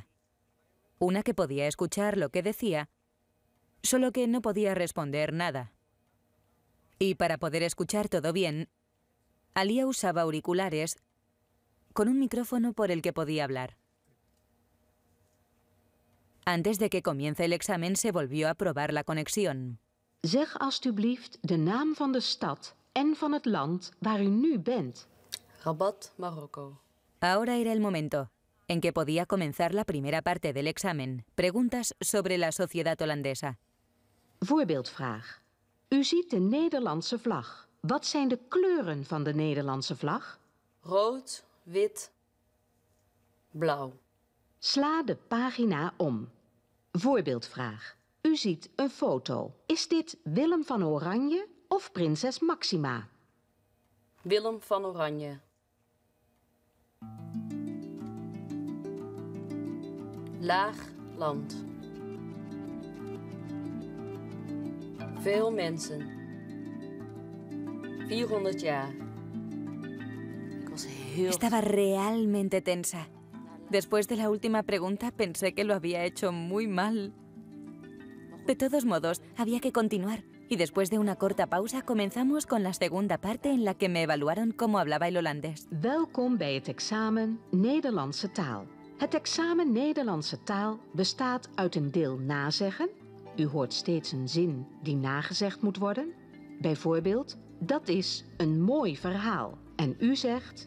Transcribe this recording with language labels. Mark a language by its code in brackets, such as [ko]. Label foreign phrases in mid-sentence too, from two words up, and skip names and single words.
[es] Una que podía escuchar lo que decía, solo que no podía responder nada. Y para poder escuchar todo bien, Alia usaba auriculares con un micrófono por el que podía hablar. Antes de que comience el examen se volvió a probar la conexión. [nl] Zeg alstublieft de naam van de stad en van het land waar u nu bent. Rabat, Marokko. [es] Ahora era el momento en que podía comenzar la primera parte del examen. Preguntas sobre la sociedad holandesa. [nl] Voorbeeldvraag. U ziet de Nederlandse vlag. Wat zijn de kleuren van de Nederlandse vlag? Rood, wit, blauw. Sla de pagina om. Voorbeeldvraag. U ziet een foto. Is dit Willem van Oranje of prinses Maxima? Willem van Oranje. Laag land. Veel mensen. 400 jaar. [es] Estaba realmente tensa. Después de la última pregunta pensé que lo había hecho muy mal. De todos modos, había que continuar. y después de una corta pausa comenzamos con la segunda parte en la que me evaluaron cómo hablaba el holandés. [nl] Welkom bij het examen Nederlandse taal. Het examen Nederlandse taal bestaat uit een deel nazeggen. U hoort steeds een zin die nagezegd moet worden. Bijvoorbeeld, dat is een mooi verhaal. En u zegt...